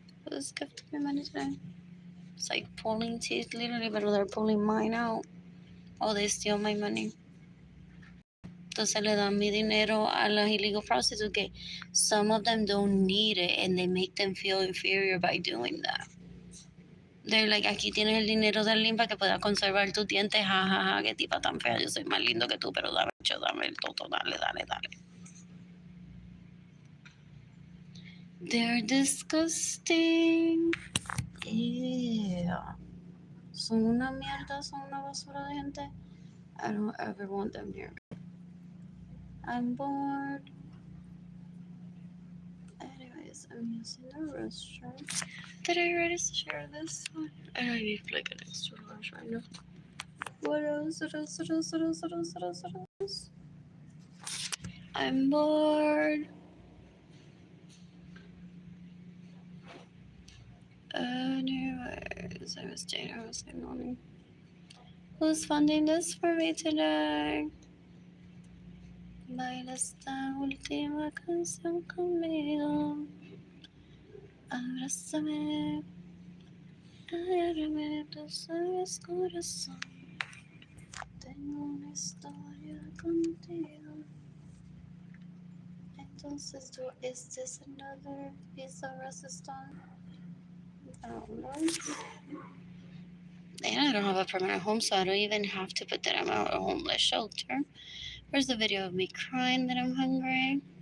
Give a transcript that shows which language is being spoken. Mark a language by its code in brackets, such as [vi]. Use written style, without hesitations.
[en] This gift me money today. It's like pulling teeth, literally, but they're pulling mine out. Oh, they steal my money. [es] Entonces le dan mi dinero a las [en] illegal prostitutes que some of them don't need it and they make them feel inferior by doing that. They're like, [es] aquí tienes el dinero de Arlene para que puedas conservar tus dientes, jajaja, qué tipa tan fea, yo soy más lindo que tú, pero dame el toto, dale. [en] They're disgusting. Yeah. [es] Son una mierda, son una basura de gente. [en] I don't ever want them near me. I'm bored. Anyways, I'm using the restroom. Did I already share this one? I don't need like an extra rush right now. What else? I'm bored. Anyways, I was saying morning. Who's funding this for me today? [es] Baila esta última canción conmigo. Abrázame. Agárrame tus labios, corazón. Tengo una historia contigo. [en] Entonces, is this another piece of resistance? I don't know. And I don't have a permanent home, so I don't even have to put that I'm at a homeless shelter. Where's the video of me crying that I'm hungry?